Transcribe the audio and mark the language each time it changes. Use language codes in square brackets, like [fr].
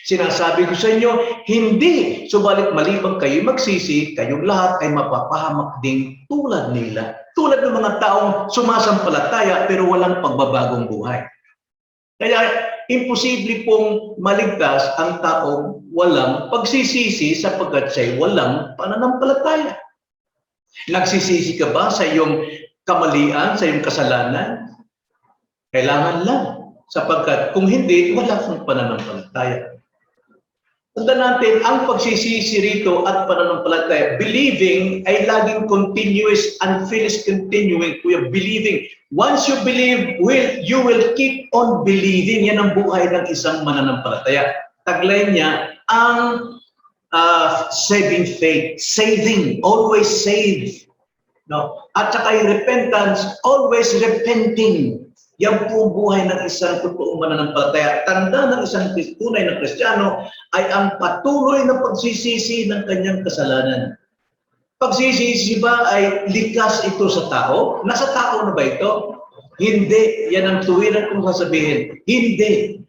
[tl] Sinasabi ko sa inyo, hindi. Subalit malibang kayo magsisi, kayong lahat ay mapapahamak din tulad nila. Tulad ng mga taong sumasampalataya pero walang pagbabagong buhay. Kaya imposible pong maligtas ang taong walang pagsisisi sapagkat siya'y walang pananampalataya. Nagsisisi ka ba sa iyong kamalian, sa iyong kasalanan? Kailangan lang. Sapagkat kung hindi, wala kang pananampalataya. Tandaan natin, ang pagsisisi rito at pananampalataya, believing ay laging continuous, unfinished continuing. We are believing. [en] Once you believe, you will keep on believing. [tl] Yan ang buhay ng isang mananampalataya. [en] Taglay niya, ang saving faith, saving, always save. No? [tl] At saka yung repentance, always repenting. Yan po buhay ng isang totoong mananampalataya. Tanda ng isang tunay na Kristiyano ay ang patuloy na pagsisisi ng kanyang kasalanan. Pagsisisi ba ay likas ito sa tao? Nasa tao na ba ito? Hindi. Yan ang tuwiran kong sasabihin. Hindi.